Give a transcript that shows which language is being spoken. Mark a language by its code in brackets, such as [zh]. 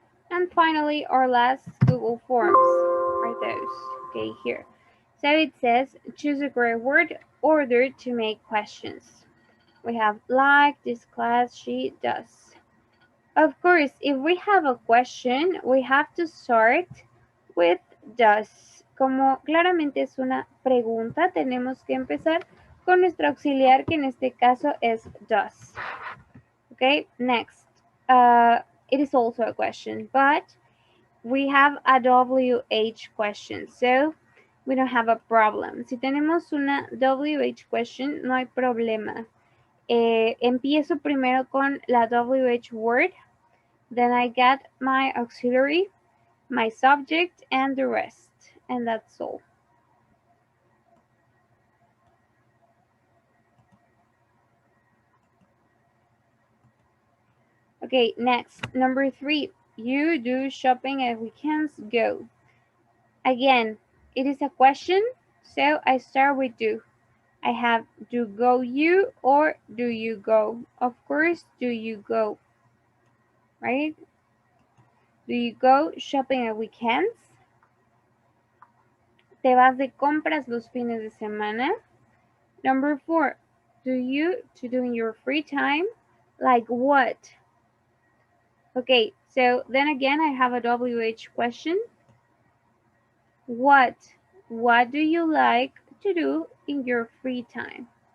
[en] And finally, our last Google Forms are those. Okay, here. So it says, choose a correct word order to make questions. We have like, this class, she does. Of course, if we have a question, we have to start with does. [es] Como claramente es una pregunta, tenemos que empezar con nuestro auxiliar, que en este caso es does. [en] Okay, next. It is also a question, but we have a WH question, so we don't have a problem. [es] Si tenemos una WH question, no hay problema. Empiezo primero con la [en] WH word, then I get my auxiliary, my subject, and the rest, and that's all. Okay, next, number 3. You do shopping at weekends? Go. Again, it is a question, so I start with do. I have do go you or do you go? Of course, do you go, right? Do you go shopping at weekends? [es] ¿Te vas de compras los fines de semana? [en] Number 4, do you to do in your free time? Like what? Okay, so then again, I have a WH question. What do you like to do in your free time?